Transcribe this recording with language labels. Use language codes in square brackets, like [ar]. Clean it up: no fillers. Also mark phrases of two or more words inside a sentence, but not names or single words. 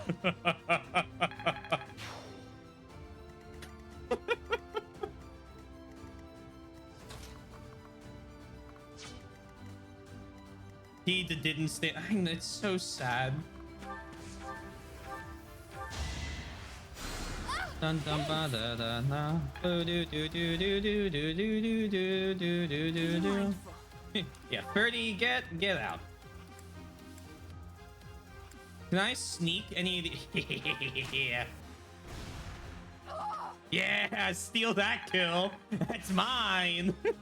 [en] He didn't stay. I mean, it's so sad. Dun dun ba da da na. Do do do do do do do do do do do do do. Yeah, Ferdy, get out. Can I sneak any of the? Yeah. Yeah, steal that kill. That's mine.